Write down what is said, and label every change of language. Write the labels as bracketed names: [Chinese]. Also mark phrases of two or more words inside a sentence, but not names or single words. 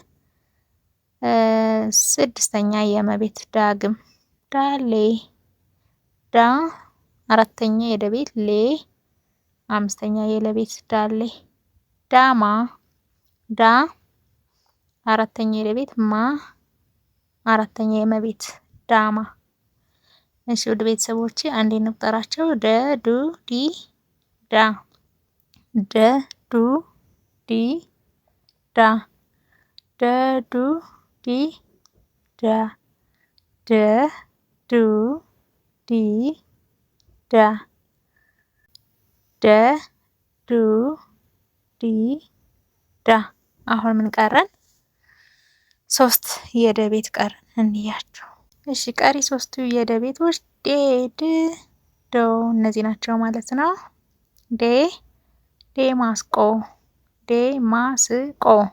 [Amharic] 6ኛ የመ ቤት ዳግም ዳሌ ዳ 4ኛ የደ ቤት ሌ 5ኛ የለ ቤት ዳሌ ዳማ ዳ 4ኛ የለ ቤት ማ 4ኛ የመ ቤት ዳማ። እሺ ውድ ቤተሰቦቼ አንዴ እንቁጠራቸው። ደ ዱ ዲ ዳ ደ ዱ ዲ ዳ ደ ዱ ዲ ዳ ደ ዱ ዲ ዳ ደ ዱ ዲ ዳ። አሁን ምን ቀረን? 3 የደ ቤት ቀረን እንያቸው። እሺ ቀሪ 3ቱ የደ ቤቶች ዴ ድ ዶ እነዚህ ናቸው ማለት ነው። ዴ ዴማስቆ ዴ ማስቆ